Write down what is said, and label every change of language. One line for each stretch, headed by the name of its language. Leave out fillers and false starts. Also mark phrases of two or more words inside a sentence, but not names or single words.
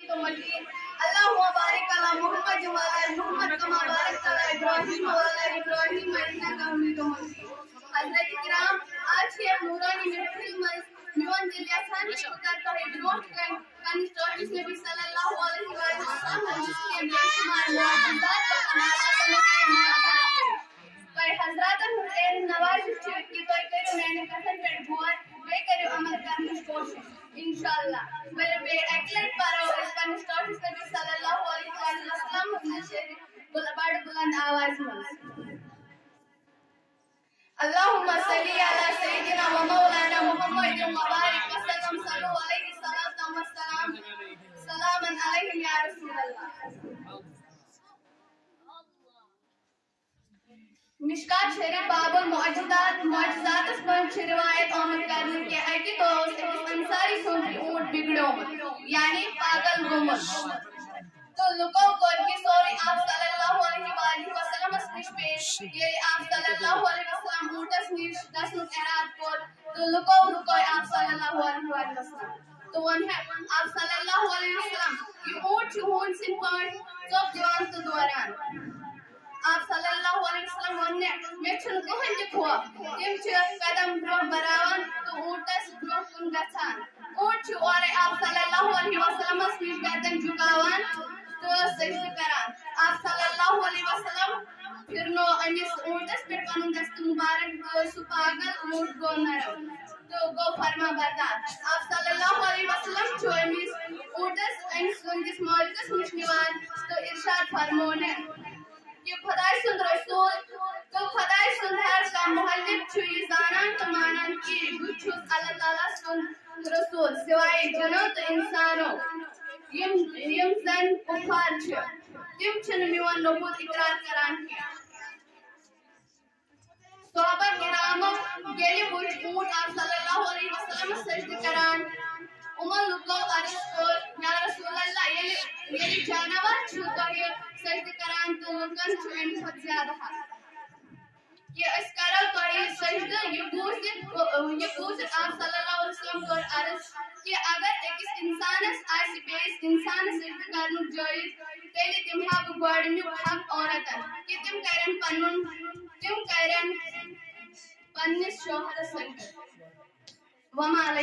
Arabic: مجيد اللهم بارك على محمد وعلى آل محمد كما باركت على إبراهيم وعلى آل إبراهيم إنك حميد مجيد.
Kashmiri: حضرت کرام آج کے نورانی محفل میں میون دل یژھان چھُ تۄہہِ برونٛٹھ کَنہِ پننِس ٹاٹھِس نبی
Arabic: صلی اللہ علیہ وسلم
Kashmiri: ہٕنٛدِس کینٛہہ بے شُمار معجزات تۄہہِ حضراتن ہُنٛد علم نوازش چھِ کہِ تُہۍ کٔرِو میانہِ کتھن پٮ۪ٹھ غور بیٚیہِ کٔرِو عمل کرنٕچ کوٗشش انشاءاللہ. بیٚیہِ اکہِ لٹہِ پرو أسۍ پننِس ٹاٹھِس نبی
Arabic: صلی اللہ علیہ وسلم
Kashmiri: ہُنٛد شریف بڑٕ بلند آوازِ منٛز.
Arabic: اللهم صل على سيدنا ومولانا محمد وبارك وسلم صلوا عليه الصلاة والسلام سلاما عليهم يا رسول الله.
Kashmiri: مشکات شریف باب المعجزات معجزاتس منٛز چھِ روایت آمد کرنہٕ کہِ اکہِ دۄہ اوس أکِس انصاری سُنٛد اوٗنٹ بگڑیومُت یعنی پاگل گوٚمُت تہٕ لُکو کوٚر یہِ سورُے آپ
Arabic: صلی اللہ علیہ وسلمس
Kashmiri: نِش پیش. ییٚلہِ آپ
Arabic: صلی اللہ علیہ وسلم
Kashmiri: اوٗنٹس نِش گژھنُک اِرادٕ کوٚر تہٕ لُکو رُکٲے آپ
Arabic: صلی اللہ علیہ وسلم
Kashmiri: تہٕ ووٚنہکھ آپ
Arabic: صلی اللہ علیہ وسلم
Kashmiri: یہِ اوٗنٹ چھُ ہوٗنۍ سٕنٛدۍ پٲٹھۍ ژوٚپ دِوان تہٕ دوران. آپ
Arabic: صلی اللہ علیہ وسلم
Kashmiri: ووٚننکھ مےٚ چھُنہٕ کٕہٕنۍ تہِ خوف. تِم چھِ قدم برونٛہہ بڑاوان تہٕ اوٗنٹس برونٛہہ کُن گژھان. اوٗنٹ چھُ اورے آپ
Arabic: صلی اللہ علیہ وسلمس
Kashmiri: نِش گردن جُھکاوان تہٕ سجدٕ کران. آپ
Arabic: صلی اللہ علیہ وسلم
Kashmiri: پھرنو أمِس اوٗنٹس پٮ۪ٹھ پنُن دستہٕ مُبارک تہٕ سُہ پاگل اوٗنٹ گوٚو نرم تہٕ گوٚو فرما بردار. آپ
Arabic: صلی اللہ علیہ وسلم
Kashmiri: چھُ أمِس اوٗنٹس أمۍ سٕنٛدِس مٲلکس نِش نِوان تہٕ ارشاد فرمونکھ کہ خدائے سُنٛد رسول تہٕ خدائے سُنٛد ہر کانٛہہ مُحلِق چھُ یہِ زانان تہٕ مانان کہِ بہٕ چھُس اللہ تعالیٰ سُنٛد رسول سوائے جنو تہٕ انسانو یِم زن کُفار چھِ تِم چھِنہٕ میون نبوت اقرار کران کینٛہہ. صحابہ کرامو ییٚلہِ وُچھ اوٗنٹ آپ
Arabic: صلی اللہ علیہ وسلمس
Kashmiri: سجدٕ کران یِمو لُکو عرض کوٚر
Arabic: یا رسول اللہ
Kashmiri: ییٚلہِ جانور چھُ تۄہہِ سجدٕ کران تہٕ لُکن چھُ امہِ کھۄتہٕ زیادٕ حق کہِ أسۍ کرو تۄہہِ سجدٕ. یہِ بوٗزِتھ آپ
Arabic: صلی اللہ علیہ وسلم
Kashmiri: کوٚر عرض کہِ اگر أکِس اِنسانس آسہِ بیٚیِس اِنسانس سجدٕ کرنُک جٲیِز تیٚلہِ دِمہٕ ہا بہٕ گۄڈٕنیُک حق عورتن کہِ تِم کرن پننِس شوہرس سجدٕ.
Arabic: وما علیکم.